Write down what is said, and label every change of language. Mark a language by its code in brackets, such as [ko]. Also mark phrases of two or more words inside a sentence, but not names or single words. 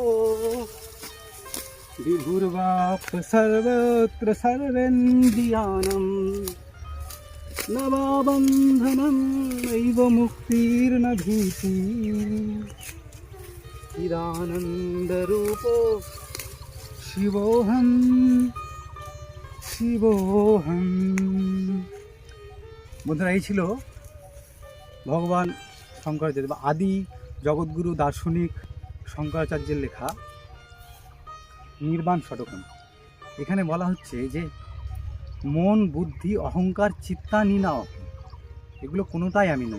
[sa] विभुर्वाप् सर्वत्र सर्वेन्द्रियाणं न वा बन्धनं नैव मुक्तिर्न भीतिः चिदानन्दरूपो शिवोऽहं শিবোহম। [bn] বন্ধুরা, এই ছিল ভগবান শঙ্করাচার্য বা আদি জগৎগুরু দার্শনিক শঙ্করাচার্যের লেখা নির্বাণ ষটকম। এখানে বলা হচ্ছে যে মন, বুদ্ধি, অহংকার, চিত্তানিনা এগুলো কোনোটাই আমি নই।